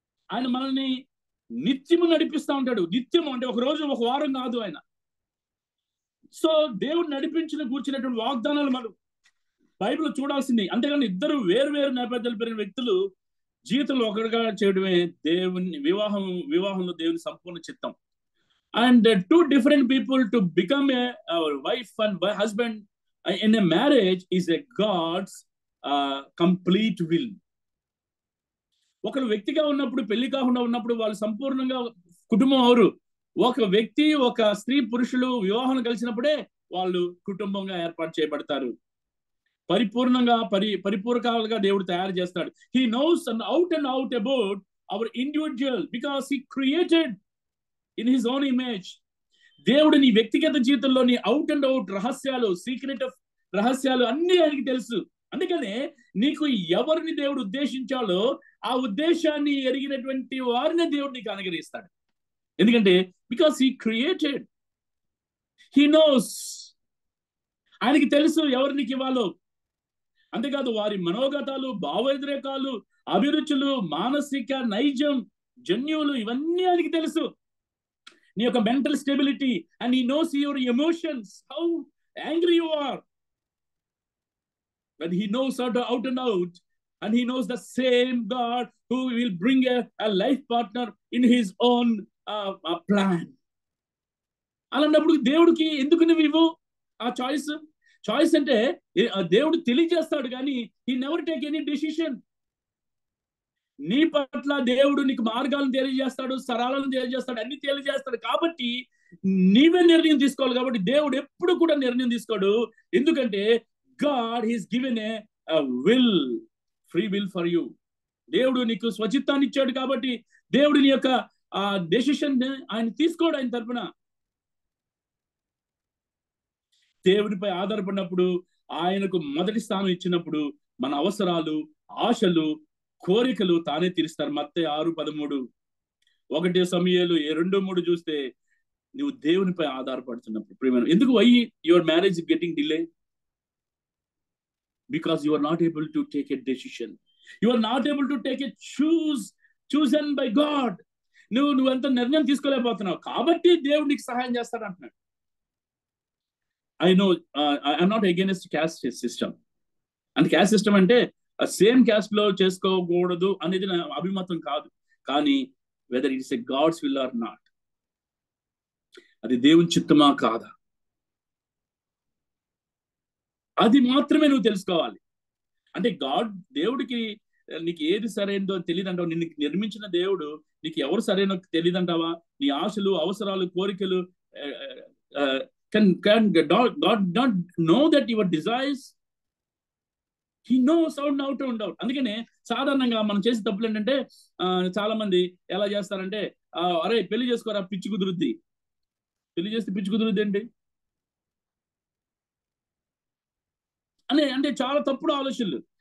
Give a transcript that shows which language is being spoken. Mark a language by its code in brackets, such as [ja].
[te] ఆయన మనల్ని నిత్యము నడిపిస్తూ ఉంటాడు. నిత్యము అంటే ఒక రోజు ఒక వారం కాదు ఆయన. సో దేవుడు కూర్చున్నటువంటి వాగ్దానాలు మనం బైబిల్ చూడాల్సింది. అంతేగాని ఇద్దరు వేరు నేపథ్యాలు పెరిగిన వ్యక్తులు జీవితంలో ఒకటిగా చేయడమే దేవుని వివాహంలో దేవుని సంపూర్ణ చిత్తం. [en] And 2 different people to become a wife and husband in a marriage is a God's complete will. [te] ఒకరు వ్యక్తిగా ఉన్నప్పుడు, పెళ్లి కాకుండా ఉన్నప్పుడు వాళ్ళు సంపూర్ణంగా కుటుంబం అవరు. ఒక వ్యక్తి, ఒక స్త్రీ, పురుషులు వివాహం కలిసినప్పుడే వాళ్ళు కుటుంబంగా ఏర్పాటు చేయబడతారు. పరిపూర్ణంగా పరిపూరకాలుగా దేవుడు తయారు చేస్తాడు. [en] He knows out and out about our individual because he created in his own image. [te] దేవుడు నీ వ్యక్తిగత జీవితంలో నీ [en] out and out [te] రహస్యాలు, [en] secret of [te] రహస్యాలు అన్ని ఆయనకి తెలుసు. అందుకనే నీకు ఎవరిని దేవుడు ఉద్దేశించాలో ఆ ఉద్దేశాన్ని ఎరిగినటువంటి వారిని దేవుడు నీకు అనుగ్రహిస్తాడు. ఎందుకంటే [en] Because he created, he knows. [te] ఆయనకి తెలుసు ఎవరు నీకు ఇవ్వాలో. అంతేకాదు వారి మనోగతాలు, భావోద్రేకాలు, అభిరుచులు, మానసిక నైజం, జన్యువులు ఇవన్నీ ఆయనకి తెలుసు. నీ యొక్క [en] Mental stability, and he knows your emotions, how angry you are. But he knows out and out, and he knows the same God who will bring a life partner in his own plan. [te] అలాంటప్పుడు దేవుడికి ఎందుకు నువ్వు ఇవ్వు ఆ choice అంటే దేవుడు తెలియజేస్తాడు కానీ [en] he never take any decision. [te] నీ పట్ల దేవుడు నీకు మార్గాలను తెలియజేస్తాడు, సరళాలను తెలియజేస్తాడు, అన్ని తెలియజేస్తాడు. కాబట్టి నీవే నిర్ణయం తీసుకోవాలి. కాబట్టి దేవుడు ఎప్పుడు కూడా నిర్ణయం తీసుకోడు. ఎందుకంటే [en] God has given a will, free will for you. [te] దేవుడు నీకు స్వచిత్తాన్ని ఇచ్చాడు కాబట్టి దేవుడు నీ యొక్క డెసిషన్ ఆయన తీసుకోడు. ఆయన తరపున దేవుడిపై ఆధారపడినప్పుడు, ఆయనకు మొదటి స్థానం ఇచ్చినప్పుడు మన అవసరాలు, ఆశలు, కోరికలు తానే తీరుస్తారు. మత్తయి 6:13, 1 సమూయేలు 2:3 చూస్తే నువ్వు దేవునిపై ఆధారపడుతున్నప్పుడు ప్రియమైన, ఎందుకు [en] Why your marriage getting delay? Because you are not able to take a decision. You are not able to take a chosen by God. [te] నువ్వు ఎంత నిర్ణయం తీసుకోలేకపోతున్నావు కాబట్టి దేవుడు నీకు సహాయం చేస్తాడు అంటున్నాడు. [en] I know I'm not against caste system. [te] అంటే క్యాస్ట్ సిస్టమ్ అంటే సేమ్ క్యాస్ట్ లో చేసుకోకూడదు అనేది నా అభిమతం కాదు. కానీ [en] whether it's a God's will or not, [te] అది దేవుని చిత్తమా కాదా, అది మాత్రమే నువ్వు తెలుసుకోవాలి. అంటే దేవుడికి నీకు ఏది సరైనదో తెలియదంటావా? నిన్ను నిర్మించిన దేవుడు నీకు ఎవరు సరైన తెలియదంటావా? నీ ఆశలు, అవసరాలు, కోరికలు [en] can God not know that your desires? He knows out and out. [te] అందుకనే సాధారణంగా మనం చేసే తప్పులు ఏంటంటే చాలా మంది ఎలా చేస్తారంటే అరే పెళ్లి చేసుకోరా పిచ్చి కుదురుద్ది, పెళ్లి చేస్తే పిచ్చి కుదురుద్ది ఏంటి అంటే చాలా తప్పుడు ఆలోచనలు.